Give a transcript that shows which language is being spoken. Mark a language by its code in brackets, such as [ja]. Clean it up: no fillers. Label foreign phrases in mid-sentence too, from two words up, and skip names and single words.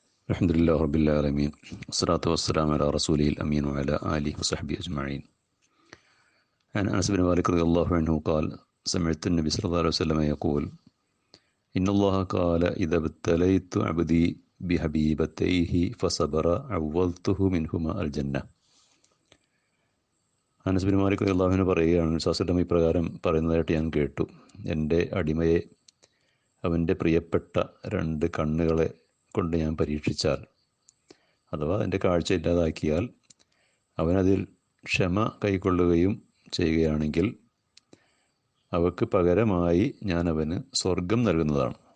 [ar] الحمد لله رب العالمين والصلاة والسلام على رسول الأمين وعلى آله وصحبه أجمعين. عن أنس بن مالك رضي الله عنه قال سمعت النبي صلى الله عليه وسلم يقول إن الله قال إذا ابتليت عبدي بحبيبتيه فصبر عوضته منهما الجنة. [ml] അനസ് ബിൻ മാലിക് [ar] رضي الله عنه [ml] പറയുകയാണ്, സല്ലല്ലാഹു ഇപ്രകാരം പറയുന്നതായിട്ട് ഞാൻ കേട്ടു. എൻ്റെ അടിമയെ അവൻ്റെ പ്രിയപ്പെട്ട രണ്ട് കണ്ണുകളെ കൊണ്ട് ഞാൻ പരീക്ഷിച്ചാൽ, അഥവാ എൻ്റെ കാഴ്ച ഇല്ലാതാക്കിയാൽ, അവനതിൽ ക്ഷമ കൈക്കൊള്ളുകയും ചെയ്യുകയാണെങ്കിൽ അവക്ക് പകരമായി ഞാൻ അവന് സ്വർഗം നൽകുന്നതാണ്.